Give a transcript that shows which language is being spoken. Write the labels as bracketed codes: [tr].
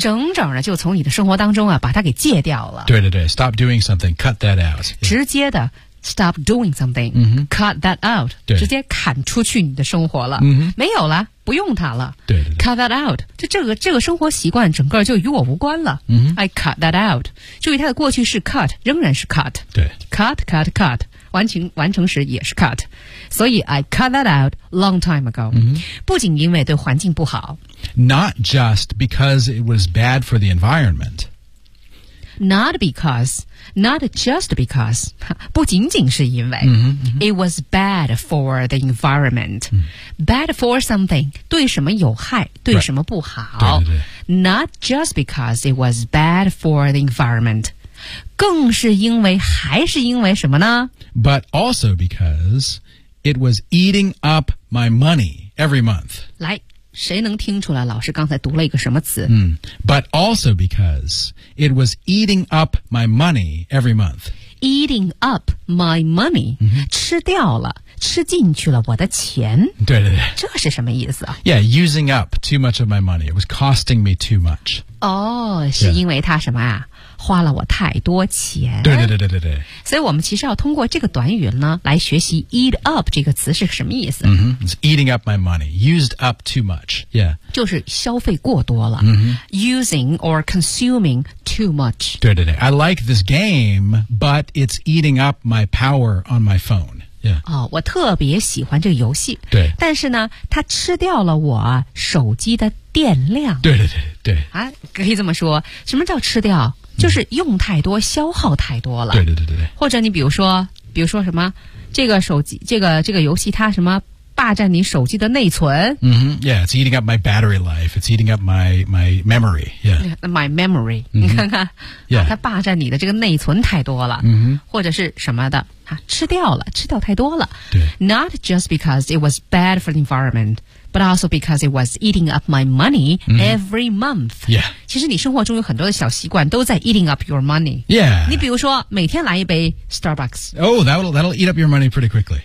[zh] 整整的就从你的生活当中啊把它给戒掉了对对对 [en] stop doing something cut that out、yeah. [zh] 直接的 [en] stop doing something、 mm-hmm. cut that out [zh] 对直接砍出去你的生活了、 [en] mm-hmm. [zh] 没有了不用它了对对对 [en] cut that out [zh] 就这个生活习惯整个就与我无关了、 [en] mm-hmm. I cut that out [zh] 注意它的过去式 cut 仍然是 cut 对 cut完成时也是 cut 所以 [en] I cut that out long time ago、 mm-hmm. [zh] 不仅因为对环境不好 [en] Not just because it was bad for the environment Not just because [zh] 不仅仅是因为 [en] mm-hmm, mm-hmm. It was bad for the environment、 mm-hmm. Bad for something [zh] 对什么有害对什么不好、 [en] right. [zh] 对对对 [en] Not just because it was bad for the environment [zh] 更是因为还是因为什么呢 [en] But also because it was eating up my money every month [zh] 来谁能听出来老师刚才读了一个什么词、 [en] 嗯、But also because it was eating up my money every month Eating up my money、 mm-hmm. [zh] 吃掉了吃进去了我的钱对对对这是什么意思 [en] Yeah, using up too much of my money It was costing me too much [zh] 哦是因为他什么啊、 [en] yeah. [zh] 花了我太多钱。对对对对对对。所以我们其实要通过这个短语呢来学习 [en] eat up [zh] 这个词是什么意思。 [en] Mm-hmm. It's eating up my money. Used up too much. Yeah. [zh] 就是消费过多了。 [en] Mm-hmm. Using or consuming too much. [zh] 对对对。 [en] I like this game, but it's eating up my power on my phone. Yeah. [zh] 哦，我特别喜欢这个游戏。对，但是呢，它吃掉了我手机的电量。对对对对。啊，可以这么说，什么叫吃掉？嗯、就是用太多，消耗太多了。对对对对对。或者你比如说，比如说什么，这个手机，这个游戏，它什么霸占你手机的内存？ [en] 嗯、mm-hmm. ，Yeah, it's eating up my battery life. It's eating up my memory. Yeah, my memory.、 Mm-hmm. [zh] 你看看， [en] yeah. [zh] 它霸占你的这个内存太多了。嗯、mm-hmm. 或者是什么的。吃掉了，吃掉太多了。 [en] Not just because it was bad for the environment, but also because it was eating up my money、mm-hmm. every month. Yeah. [zh] 其实你生活中有很多的小习惯都在 [en] eating up your money. Yeah. [zh] 你比如说每天来一杯 Starbucks. [en] Oh, that'll eat up your money pretty quickly.